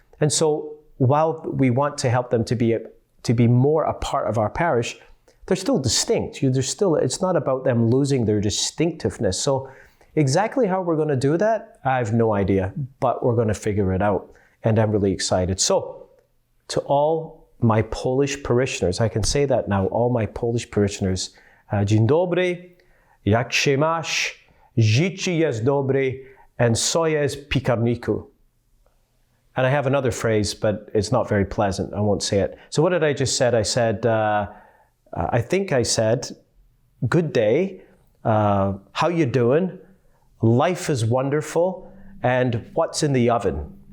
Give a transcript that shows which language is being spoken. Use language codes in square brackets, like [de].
[en] And so while we want to help them to be more a part of our parish, they're still distinct. It's not about them losing their distinctiveness. So exactly how we're going to do that, I have no idea, but we're going to figure it out. And I'm really excited. So to all my Polish parishioners, I can say that now, all my Polish parishioners, [pl] dzień dobry, jak się masz, życie jest dobre, [en] and [pl] co jest w piekarniku. [en] And I have another phrase, but it's not very pleasant. I won't say it. So what did I just say? I said, I think I said, good day, how you doing? Life is wonderful, and what's in the oven?